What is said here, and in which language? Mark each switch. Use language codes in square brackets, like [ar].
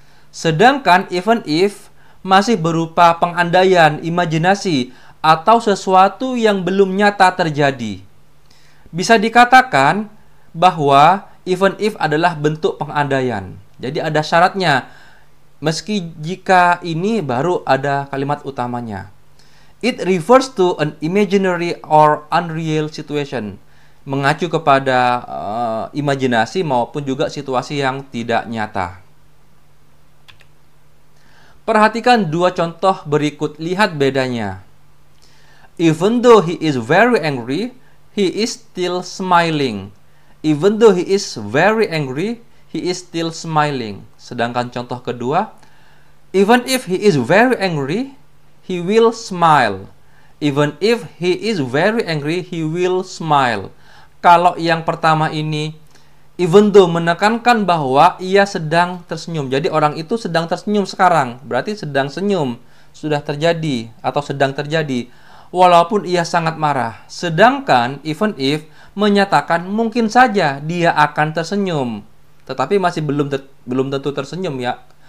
[id] Sedangkan even if masih berupa pengandaian, imajinasi, atau sesuatu yang belum nyata terjadi. Bisa dikatakan bahwa even if adalah bentuk pengandaian. Jadi ada syaratnya. Meski jika ini baru ada kalimat utamanya. [en] It refers to an imaginary or unreal situation. [id] Mengacu kepada imajinasi maupun juga situasi yang tidak nyata. Perhatikan dua contoh berikut, lihat bedanya. [en] Even though he is very angry, he is still smiling. Even though he is very angry, he is still smiling. [id] Sedangkan contoh kedua, [en] even if he is very angry, he will smile. Even if he is very angry, he will smile. [id] Kalau yang pertama ini, even though menekankan bahwa ia sedang tersenyum. Jadi orang itu sedang tersenyum sekarang. Berarti sedang senyum. Sudah terjadi atau sedang terjadi. walaupun ia sangat marah. Sedangkan even if menyatakan mungkin saja dia akan tersenyum, tetapi masih belum tentu tersenyum ya.